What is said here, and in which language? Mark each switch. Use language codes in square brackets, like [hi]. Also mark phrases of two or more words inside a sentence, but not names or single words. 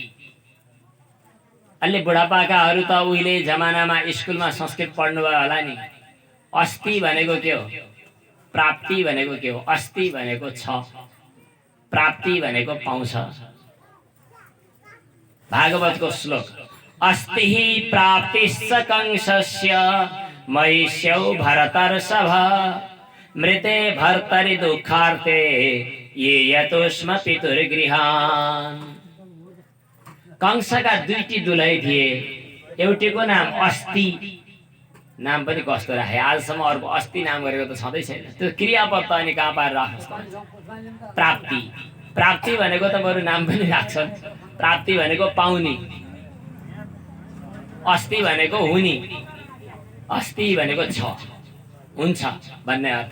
[ne] अलि बुढापाकाहरू त उहिले जमानामा स्कुलमा संस्कृत पढ्नुभयो होला नि। अस्ति भनेको के हो, प्राप्ति भनेको के हो? अस्ति भनेको छ, प्राप्ति भनेको पाउँछ। भागवतको श्लोक, [sa] अस्ति हि प्राप्तिश्च कंसस्य महिष्यौ भरतर्षभ मृते भर्तरि दुःखार्ते ये यतोस्म पितुर्गृहान्। [ne] कंसका दुईटी दुलै थिए। एउटीको नाम अस्ति, नाम पनि कस्तो राखे, आजसम्म अर्को अस्ति नाम गरेको त छँदै छैन। त्यो क्रियापद त अनि कहाँ पाएर राख्नुहोस् त। प्राप्ति, प्राप्ति भनेको त बरु नाम पनि राख्छन्। प्राप्ति भनेको पाउने, अस्ति भनेको हुने, अस्ति भनेको छ, हुन्छ भन्ने अर्थ।